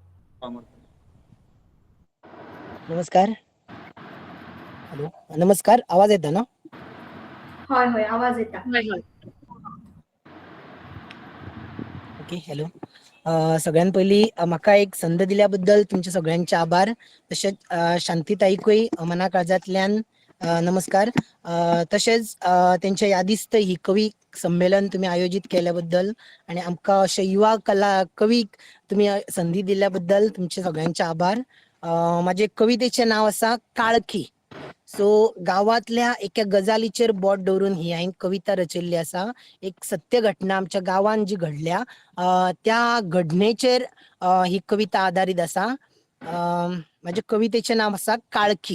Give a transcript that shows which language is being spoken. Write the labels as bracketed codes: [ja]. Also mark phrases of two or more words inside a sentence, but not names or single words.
[kok] नमस्कार. हॅलो नमस्कार. आवाज येता ना? होय आवाज येता. [en] OK. Hello. [kok] सगळ्यात पहिली म्हाका एक संद दिल्याबद्दल तुमचे सगळ्यांचे आभार. तसेच शांतीताईकूय मना काळजांतल्यान नमस्कार. तसेच त्यांच्या यादीस्त ही कवी संमेलन तुम्ही आयोजित केल्याबद्दल आणि आमकां अशे युवा कवीक तुम्ही संधी दिल्याबद्दल तुमचे सगळ्यांचे आभार. माझे कवितेचे नाव आसा काळखी. सो गावातल्या एका गजालीचेर बोट दवरून ही हांवें कविता रचयल्ली आसा. एक सत्य घटना आमच्या गावान जी घडल्या त्या घडणेचेर ही कविता आधारित आसा. माझ्या कवितेचे नाव आसा काळखी.